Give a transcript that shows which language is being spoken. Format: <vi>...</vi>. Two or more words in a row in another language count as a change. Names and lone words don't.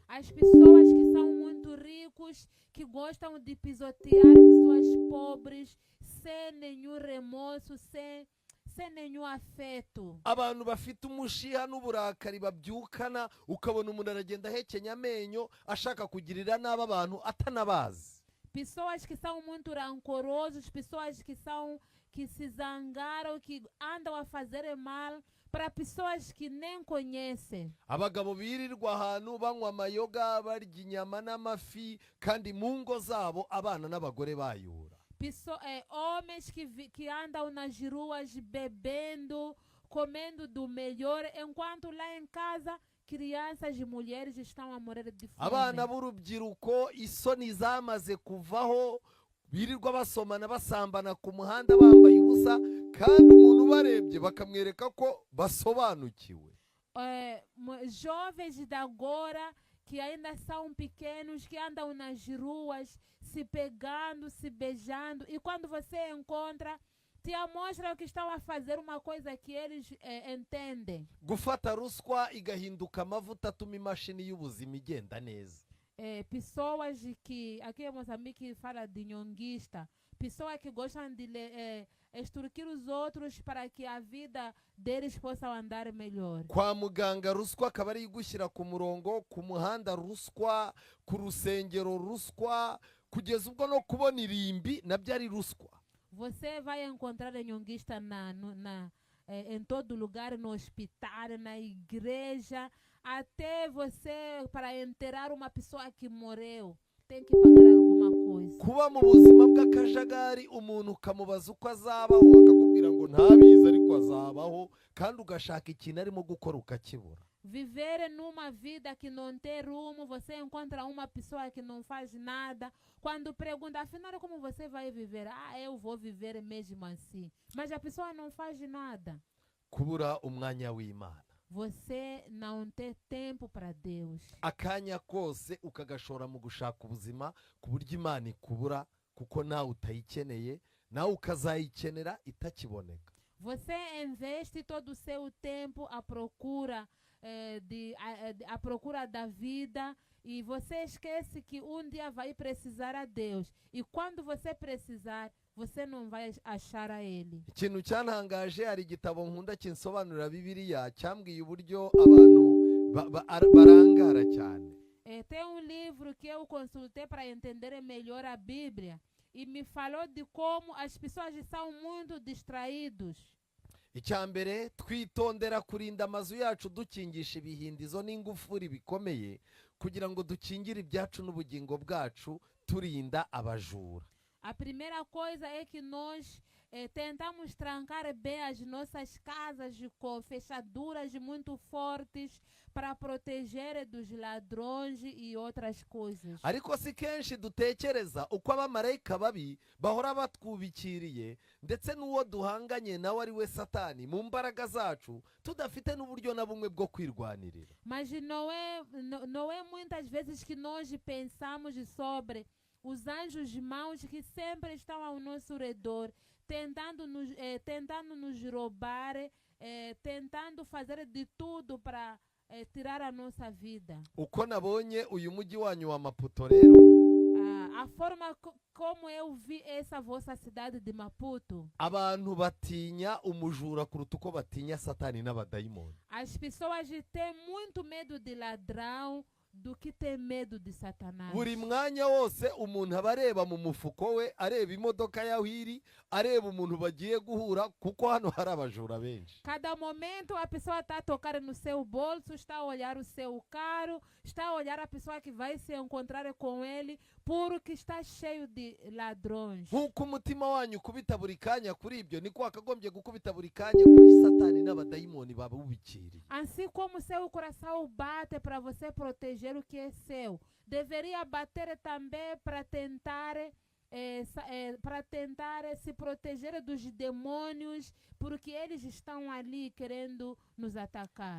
<pt>As pessoas que são muito ricos, que gostam de pisotear pessoas pobres, sem nenhum remorso, sem nenhum afeto.</pt> <rw>Abantu bafite umushiha n'uburakari babyukana ukabona umuntu aragenda ahekenya amenyo ashaka kugirira nabi abantu atanabazi.</rw> <pt>Pessoas que são muito rancorosos, pessoas que se zangaram, que andam a fazer mal para pessoas que nem conhecem.</pt> <rw>Abagabo birirwa ahantu banywa amayoga barya inyama n'amafi kandi mu ngo zabo abana n'abagore bayura.</rw> <pt>Homens que andam nas ruas bebendo, comendo do melhor, enquanto lá em casa crianças e mulheres estão a morrer de fome.</pt> <rw>Abana b'urubyiruko isoni zamaze kuvaho birirwa basomana basambana ku muhanda bambaye ubusa kandi umuntu barebye bakamwereka ko basobanukiwe.</rw> <pt>Jovens de agora que ainda são pequenos, que andam nas ruas se pegando, se beijando, e quando você encontra, te mostram que estão a fazer uma coisa que eles entendem.</pt> <rw>Gufata ruswa igahinduka amavuta atuma imashini y'ubuzima igenda neza.</rw> <pt>Pessoas que, aqui em Moçambique fala de nhonguista, pessoas que gostam de extorquir os outros para que a vida deles possa andar melhor.</pt> <rw>Kwa muganga ruswa akaba ari gushyira ku murongo, ku muhanda ruswa, ku rusengero ruswa, kugeza ubwo no kubona irimbi nabyo ari ruswa.</rw> <pt>Você vai encontrar nhonguista em todo lugar, no hospital, na igreja, até você para enterrar uma pessoa que morreu tem que pagar alguma coisa.</pt> <rw>kuba mu buzima bw'akajagari umuntu ukamubaza uko azabaho akakubwira ngo ntabizi ariko azabaho, kandi ugashaka ikintu arimo gukora ukakibura.</rw> <pt>Viver numa vida que não tem rumo, você encontra uma pessoa que não faz nada. Quando pergunta, afinal, como você vai viver? Ah, eu vou viver mesmo assim. Mas a pessoa não faz nada.</pt> <rw>Kubura umwanya w'Imana.</rw> <pt>Você não tem tempo para Deus.</pt> <rw>Akanya kose ukagashora mu gushaka ubuzima ku buryo Imana ikubura, kuko nawe utayikeneye, nawe ukazayikenera itakiboneka.</rw> <pt>Você investe todo o seu tempo à procura à procura da vida, e você esquece que um dia vai precisar a Deus, e quando você precisar, você não vai achar a Ele.</pt> <rw>Ikintu cyantangaje, hari igitabo nkunda kinsobanurira Bibiliya cyambwiye uburyo abantu barangara cyane.</rw> <pt>Tem um livro que eu consultei para entender melhor a Bíblia, e me falou de como as pessoas são muito distraídos.</pt> <rw>Icyambere, twitondera kurinda amazu yacu dukingisha ibihindizo n'ingufuri bikomeye kugira ngo dukingire ibyacu n'ubugingo bwacu turinda abajura.</rw> <pt>A primeira coisa é que nós tentamos trancar bem as nossas casas com fechaduras muito fortes para proteger dos ladrões e outras coisas.</pt> <rw>Ariko si kenshi dutekereza uko abamarayika babi bahora batwubikiriye, ndetse n'uwo duhanganye nawe ari we Satani, mu mbaraga zacu tudafite n'uburyo na bumwe bwo kwirwanirira.</rw> <pt>Mas não é muitas vezes que nós pensamos sobre os anjos maus que sempre estão ao nosso redor, tentando nos roubar, tentando fazer de tudo para tirar a nossa vida.</pt> <rw>Uko nabonye uyu mujyi wanyu wa Maputo rero,</rw> <pt>A forma como eu vi essa vossa cidade de Maputo,</pt> <rw>abantu batinya umujura kuruta uko batinya Satani n'abadayimoni.</rw> <pt>as pessoas têm muito medo de ladrão do que ter medo de Satanás.</pt> <rw>Buri mwanya wose umuntu aba areba mu mufuko we, areba imodoka yaho iri, areba umuntu bagiye guhura, kuko hano hari abajura benshi.</rw> <pt>Cada momento a pessoa está a tocar no seu bolso, está a olhar o seu carro, está a olhar a pessoa que vai se encontrar com ele, porque está cheio de ladrões.</pt> <rw>Nk'uko umutima wanyu ukubita buri kanya kuri ibyo, niko wakagombye gukubita buri kanya kuri Satani n'abadayimoni babubikiriye.</rw> <pt>Assim como seu coração bate para você proteger o que é seu, deveria bater também para tentar se proteger dos demônios, porque eles estão ali querendo nos atacar.</pt>